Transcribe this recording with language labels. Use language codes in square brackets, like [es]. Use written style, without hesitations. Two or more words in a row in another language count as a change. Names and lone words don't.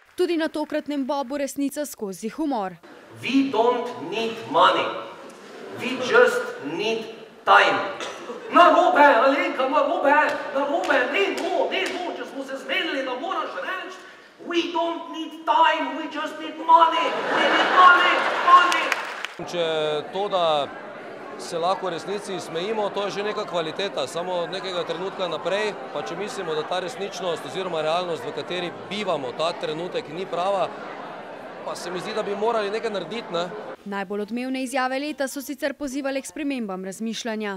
[sl] tudi na tokratnem bobu resnica skozi humor. [en] We don't need money. We just need time. [sl] Narobe, Alenka, narobe, ne, če smo se zmenili, da moraš reči, [en] we don't need time, we just need money, we need money. [sl] Če to, da se lahko v resnici smejimo, to je že neka kvaliteta, samo od nekega trenutka naprej, pa če mislimo, da ta resničnost oziroma realnost, v kateri bivamo, ta trenutek ni prava, pa se mi zdi, da bi morali nekaj narediti, ne? Najbolj odmevne izjave leta so sicer pozivale k spremembam razmišljanja.